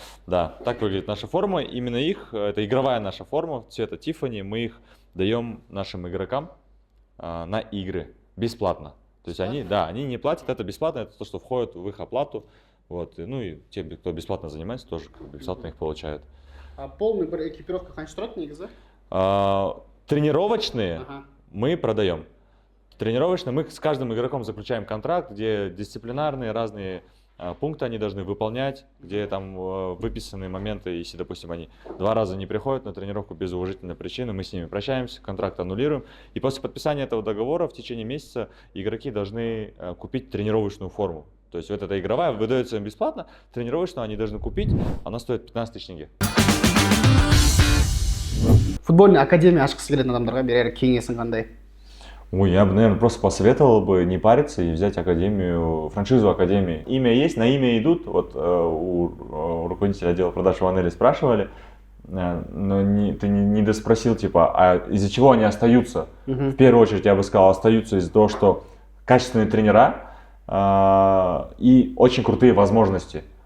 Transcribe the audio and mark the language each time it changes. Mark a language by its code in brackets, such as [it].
[ru] Да, так выглядит наша форма. Именно их, это игровая наша форма цвета Тиффани. Мы их даем нашим игрокам на игры бесплатно. То есть они не платят, это бесплатно, это то, что входит в их оплату. Вот, и те, кто бесплатно занимается, тоже бесплатно их получают. А полный экипировка [kk] қанша тұрады негізі? [ru] Тренировочные мы продаем. Тренировочно мы с каждым игроком заключаем контракт, где дисциплинарные разные пункты они должны выполнять, где там выписаны моменты, если, допустим, они 2 раза не приходят на тренировку без уважительной причины, мы с ними прощаемся, контракт аннулируем. И после подписания этого договора в течение месяца игроки должны купить тренировочную форму. То есть вот эта игровая выдается им бесплатно, тренировочную они должны купить, она стоит 15 тысяч тенге. [kk] Футбольный академия ашқысы келетін адамдарға берер кеңесің қандай? [ru] Ой, я бы, наверное, просто посоветовал бы не париться и взять академию, франшизу академии. Имя есть, на имя идут. Вот у руководителя отдела продаж в Анели спрашивали, но ты не доспросил, типа, а из-за чего они остаются? В первую очередь, я бы сказал, остаются из-за того, что качественные тренера и очень крутые возможности.